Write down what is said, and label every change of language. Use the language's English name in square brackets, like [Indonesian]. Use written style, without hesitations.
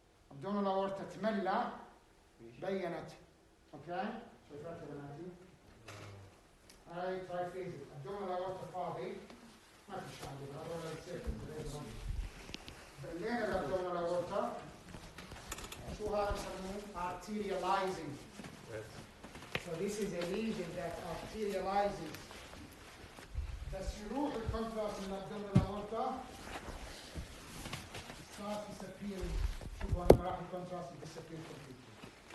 [Arabic] ابدومينال اورتا تملى بينت. اوكي شايفات يا بناتي؟ هاي ترايفيزيك ابدومينال اورتا فاضي ما في شيء عندنا. هذول السيركل مليانه الابدومينال اورتا. شو هذا بسموه؟ arterializing. [English] So this is a lesion that arterializes. [Arabic] بس يروح الكونتراست من الابدومينال اورتا صار disappearing. شوفوا لما راح الكونتراست disappear completely.